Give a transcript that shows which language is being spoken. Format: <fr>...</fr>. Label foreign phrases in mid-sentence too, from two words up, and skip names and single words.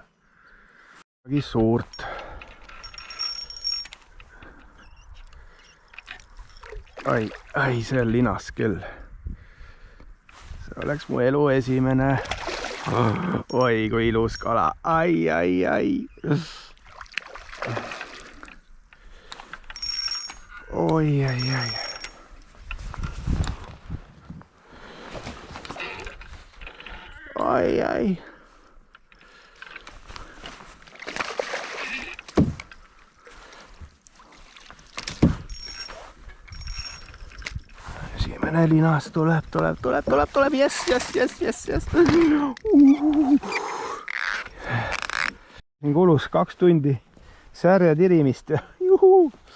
<et>Midagi suurt. Ai, see on linas küll. See oleks mu elu esimene. Oi, kui ilus kala. Ai. oi, ai, ai. Ai, ai. Esimene linas tuleb, jess. Siin kulus 2 tundi särje tirimist ja juhuu.</et>